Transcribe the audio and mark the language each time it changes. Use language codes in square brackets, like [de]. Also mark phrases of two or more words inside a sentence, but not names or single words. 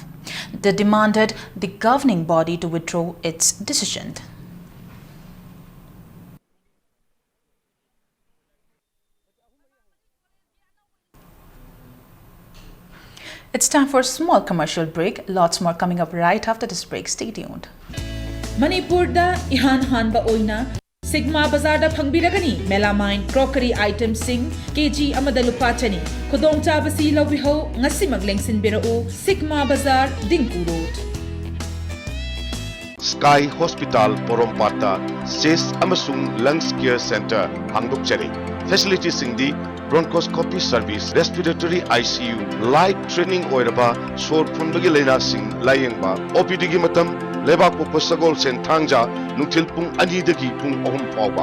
[en] They demanded the governing body to withdraw its decision. It's time for a small commercial break. Lots more coming up right after this break. Stay tuned. [mni] Manipurda ihan hanba oina Sigma Bazaar da phangbiragani [en] melamine crockery items [mni] sing kg amada lupa chani khudong chabasi lawbiho ngasi maglengsin birao Sigma Bazaar Dingku Road. Sky Hospital Porompata CIS amasung Lungs Care Center hangdokchari. Facilities singdi [en] bronchoscopy service, respiratory ICU, light training [mni] oiraba sor phunbagi laina sing layengba OPD gi matam lebak pokpa sagol sen thangja nungthil pung 2 dagi pung 3 fawba.